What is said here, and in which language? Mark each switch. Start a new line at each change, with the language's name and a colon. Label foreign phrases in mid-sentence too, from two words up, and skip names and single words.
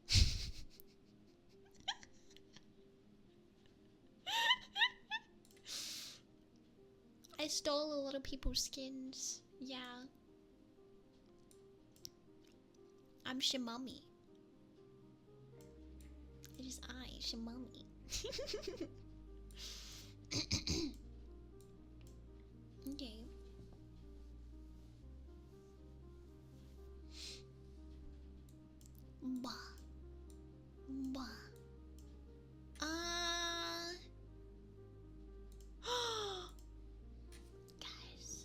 English: I stole a lot of people's skins. Yeah. I'm Shimami. It is I, Shimami. Okay. Bah. Bah. Guys.